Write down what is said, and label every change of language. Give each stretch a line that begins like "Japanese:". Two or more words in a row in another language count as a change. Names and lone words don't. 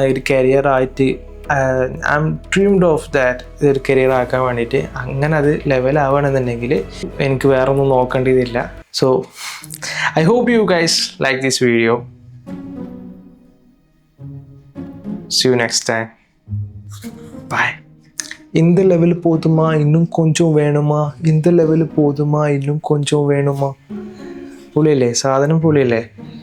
Malayalam: ഒരു കരിയറായിട്ട്
English: I am dreamed of that.
Malayalam: ഇതൊരു കരിയർ ആക്കാൻ വേണ്ടിയിട്ട് അങ്ങനെ അത് ലെവലാവുകയാണെന്നുണ്ടെങ്കിൽ എനിക്ക് വേറെ ഒന്നും നോക്കേണ്ടതില്ല.
English: So I hope you guys like this video. See you next time. Bye.
Tamil: இந்த லெவல் போதுமா, இன்னும் கொஞ்சம் വേണുമാ, இந்த லெவல் போதுமா, இன்னுം கொஞ்சம் വേണുമാ.
Malayalam: പൊളിയല്ലേ സാധനം, പൊളിയല്ലേ?